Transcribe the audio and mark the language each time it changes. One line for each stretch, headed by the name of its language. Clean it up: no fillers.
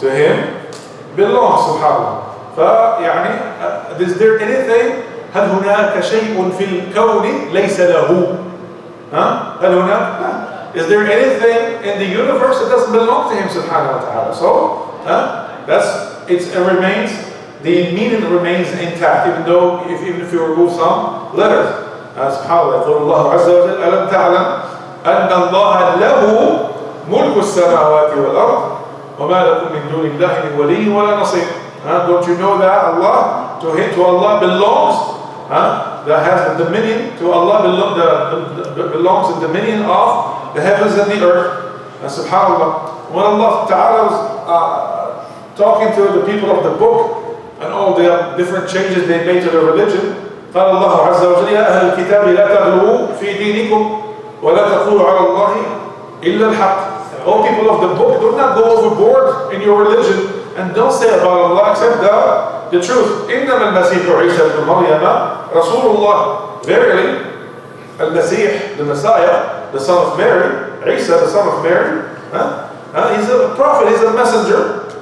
English: To him belongs, subhanAllah.
Arabic: فيعني
English: is there anything
Arabic: هل هناك شيء في الكون ليس له؟ هل هناك؟
English: Is there anything in the universe that doesn't belong to him subhanahu wa ta'ala? So it remains, the meaning remains intact, even if you remove some letters.
Arabic: SubhanAllah, يقول الله عز وجل ألم تعلم أن الله له ملك السماوات والأرض وما لكم من دون الله من ولي ولا نصير.
English: Don't you know that Allah, to Allah belongs, that has the dominion, to Allah belongs the dominion of the heavens and the earth. And subhanAllah, when Allah Ta'ala was talking to the people of the book and all the different changes they made to their religion,
Arabic: قال الله عز وجل يا أهل الكتاب لا تغلوا في دينكم ولا تقولوا على الله إلا الحق.
English: All people of the book, do not go overboard in your religion and don't say about Allah except the truth.
Arabic: إنما المسيح عيسى ابن مريم رسول الله.
English: Verily, Al-Masih, the Messiah, the son of Mary, Isa, the son of Mary, he's a prophet, he's a messenger.